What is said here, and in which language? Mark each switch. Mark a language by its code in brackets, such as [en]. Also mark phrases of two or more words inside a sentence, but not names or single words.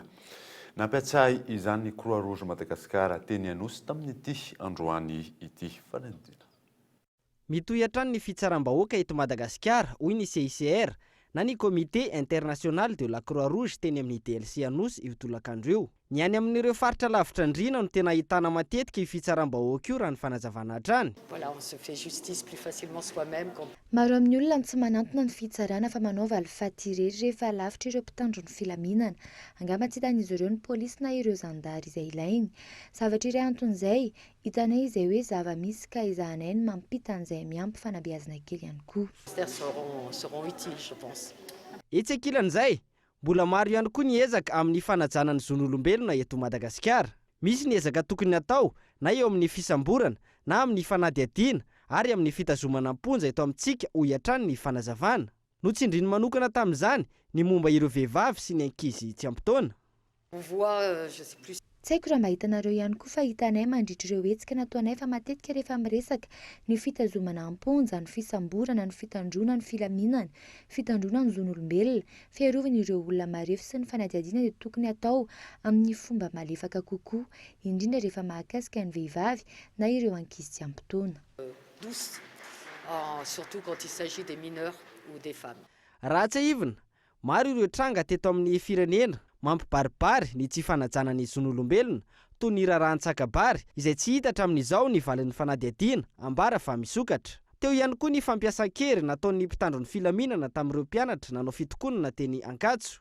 [mg] Nampiatsy izany Croix Rouge Madagasikara teny Anosy tamin'ity androany ity fanadina. Mitohy hatrany ny fitsaram-bahoaka eto Madagasikara, hoy ny CICR na ny Comité International de la Croix Rouge teny amin'ny DLC Anosy io tolakandro io. Ny any amin'ireo faritra lavitra andrina no tena ahitana matetika io fitsaram-bahoaka io raha ny fanazavana hatrany. [fr] Voilà, on se fait justice plus facilement soi-même. [mg] Maro amin'ny olona tsy manantona ny fitsarana fa manao valifaty irery rehefa lavitra ireo mpitandron'ny filaminana. Angamba tsy hitan'izy ireo ny polisy na ireo zandary izay ilainy. Zavatra iray anton'izay, hitanay izay hoe zava-misy ka izahanay ny mampita an'izay miampy fanabeazana kely ihany koa. [fr] Seront utiles, je pense. [mg] Etsy ankilan'izay, mbola maro ihany koa ny ezaka amin'ny fanajana ny zon'olombelona eto Madagasikara. Misy ny ezaka tokony atao na eo amin'ny fisamborana na amin'ny fanadihadiana ary amin'ny fitazomana amponja eto amintsika ho hiatrany ny fanazavana. Notsindriny manokana tamin'izany ny momba ireo vehivavy sy ny ankizy tsy ampitaona. [fr] On voit, je sais plus. [mg] Tsy haiko raha mahitanareo ihany koa fa hitanay mandritra ireo hetsika nataonay fa matetika rehefa miresaka ny fitazomana amponja, ny fisamborana, ny fitandrona, ny filaminana, fitandrona ny zon'olombelona, fiarovana ireo olona marefo sy ny fanadihadiana dia tokony atao amin'ny fomba malefaka kokoa, indrindra rehefa mahakasika ny vehivavy na ireo ankizy tsy ampitaona. [fr] Douce, surtout quand il s'agit des mineurs ou des femmes. [mg] Ratsy ivina, maro ireo tranga teto amin'ny firenena mampibaribary ny tsy fanajana ny zon'olombelona toy ny raharan-tsakabary izay tsy hita hatramin'izao ny valin'ny fanadihadiana ambara fa misokatra. Teo ihany koa ny fampiasan-kery nataon'ny mpitandron'ny filaminana tamin'ireo mpianatra nanao fitokonana teny Ankatso.